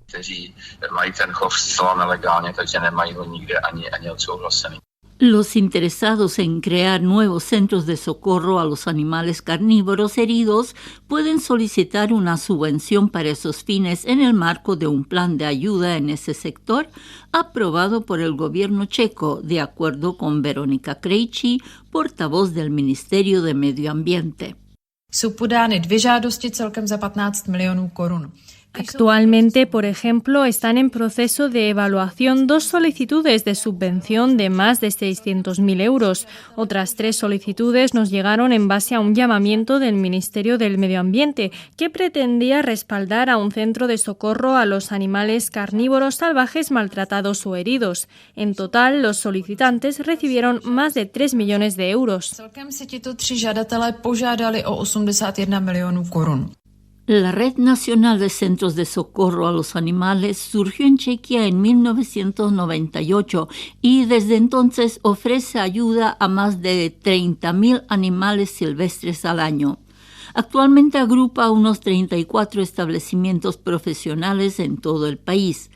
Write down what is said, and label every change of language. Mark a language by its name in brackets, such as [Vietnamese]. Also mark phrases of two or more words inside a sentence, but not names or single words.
[Czech] Los interesados en crear nuevos centros de socorro a los animales carnívoros heridos pueden solicitar una subvención para esos fines en el marco de un plan de ayuda en ese sector aprobado por el gobierno checo, de acuerdo con Veronika Krejčí, portavoz del Ministerio de Medio Ambiente. Jsou podány 2 žádosti celkem za 15 milionů korun. [Spanish] Actualmente, por ejemplo, están en proceso de evaluación 2 solicitudes de subvención de más de 600.000 euros. Otras 3 solicitudes nos llegaron en base a un llamamiento del Ministerio del Medio Ambiente que pretendía respaldar a un centro de socorro a los animales carnívoros salvajes maltratados o heridos. En total, los solicitantes recibieron más de 3 millones de euros. [Czech] Celkem si tito 3 žadatelé požádali o 81 milionů korun. [Spanish] La Red Nacional de Centros de Socorro a los Animales surgió en Chequia en 1998 y desde entonces ofrece ayuda a más de 30.000 animales silvestres al año. Actualmente agrupa unos 34 establecimientos profesionales en todo el país.